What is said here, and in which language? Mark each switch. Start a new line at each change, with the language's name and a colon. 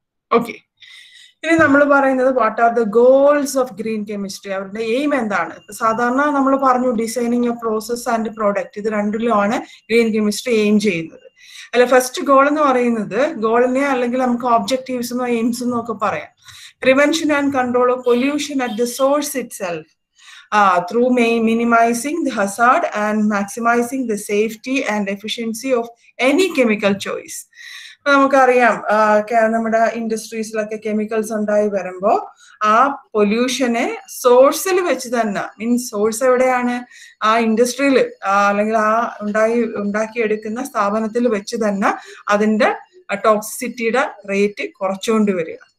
Malayalam: Okay, ഇനി നമ്മൾ പറയുന്നത്
English: what are the goals of green chemistry,
Malayalam: അവരുടെ എയിം എന്താണ്. സാധാരണ നമ്മൾ പറഞ്ഞു
English: designing of process and product,
Malayalam: ഇത് രണ്ടിലുമാണ് ഗ്രീൻ കെമിസ്ട്രി എയിം ചെയ്യുന്നത്. അല്ല, ഫസ്റ്റ് ഗോൾ എന്ന് പറയുന്നത്, ഗോളിനെ അല്ലെങ്കിൽ നമുക്ക് ഒബ്ജക്റ്റീവ്സ് എന്നോ എയിംസ് എന്നോ ഒക്കെ പറയാം.
English: Prevention and control of pollution at the source itself through minimizing the hazard and maximizing the safety and efficiency of any chemical choice.
Malayalam: നമുക്കറിയാം നമ്മുടെ ഇൻഡസ്ട്രീസിലൊക്കെ കെമിക്കൽസ് ഉണ്ടായി വരുമ്പോൾ ആ പൊല്യൂഷനെ സോഴ്സിൽ വെച്ച് തന്നെ, മീൻസ് സോഴ്സ് എവിടെയാണ്, ആ ഇൻഡസ്ട്രിയിൽ അല്ലെങ്കിൽ ആ ഉണ്ടാക്കിയെടുക്കുന്ന സ്ഥാപനത്തിൽ വെച്ച് തന്നെ അതിന്റെ ടോക്സിസിറ്റിയുടെ റേറ്റ് കുറച്ചുകൊണ്ട് വരിക.